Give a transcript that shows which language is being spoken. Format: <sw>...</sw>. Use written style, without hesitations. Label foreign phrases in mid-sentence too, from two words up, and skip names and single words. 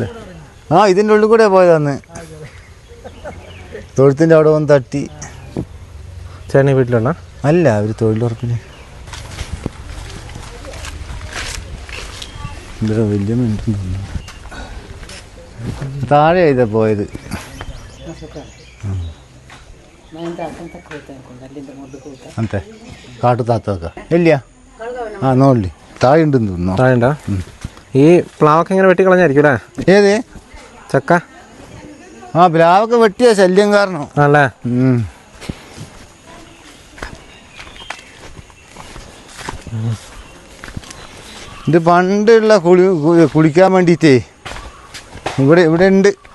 <ml>ആ ഇതിൻ്റെ ഉള്ളിൽ കൂടെ പോയതാന്ന്. തൊഴുത്തിൻ്റെ അവിടെ വന്ന് തട്ടി. ചേട്ടൻ ഈ വീട്ടിലുണ്ടോ? അല്ല, അവർ തൊഴിലുറപ്പിന്. ഇവിടെ വലിയ മിനിറ്റുണ്ടോ? താഴെ ഇതാ പോയത്. ಅಂತೆ ಕಾಟು ತಾತಕ ಎಲ್ಲಿಯ ಹಾಂ ನೋಡಲಿ ತಾಯಿ ಉಂಟು താഴെ ഉണ്ടോ? ഈ പ്ലാവൊക്കെ ഇങ്ങനെ വെട്ടി കളഞ്ഞായിരിക്കും അല്ലേ? ഏത് ചക്ക? ആ പ്ലാവൊക്കെ വെട്ടിയ ശല്യം കാരണം ആണല്ലേ? ഇത് പണ്ടുള്ള കുളിക്കാൻ വേണ്ടിയിട്ടേ ഇവിടെ ഉണ്ട്.</ml>